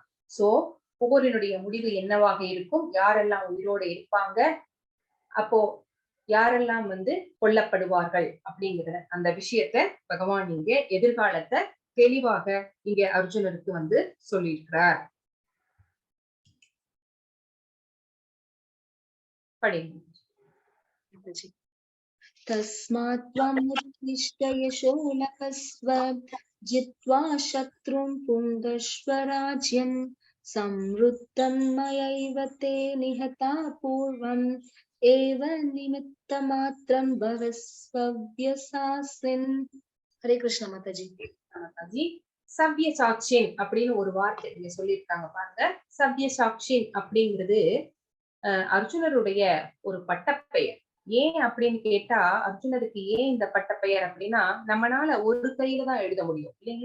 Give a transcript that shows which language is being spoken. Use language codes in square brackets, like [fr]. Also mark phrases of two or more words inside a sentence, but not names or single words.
[ta] சோ போரினுடைய முடிவு என்னவாக இருக்கும், யாரெல்லாம் உயிரோடு இருப்பாங்க, அப்போ யாரெல்லாம் வந்து கொல்லப்படுவார்கள் அப்படிங்கிற அந்த விஷயத்த பகவான் இங்க எதிர்காலத்தை தெளிவாக இங்க அர்ஜுனருக்கு வந்து சொல்லியிருக்கிறார். படிங்க. [sa] तस्मात् त्वम् उत्तिष्ठ यशो लभस्व जित्वा शत्रुं पुङ्गस्व राज्यं संवृत्तं मयैव ते निहता पूर्वम् एव निमित्तमात्रं भवस्वव्यसासिन्। हरे कृष्ण माताजी। [ta] மாதாஜி, சவ்ய சாட்சியன் அப்படின்னு ஒரு வார்த்தை இங்க சொல்லியிருக்காங்க பாருங்க. சவ்ய சாட்சியன் அப்படிங்கிறது அர்ஜுனருடைய ஒரு பட்டப்பெயர். ஏன் அப்படின்னு கேட்டா, அர்ஜுனருக்கு ஏன் இந்த பட்டப்பெயர் அப்படின்னா, நம்மளால ஒரு கையில தான் எழுத முடியும் இல்லைங்களா?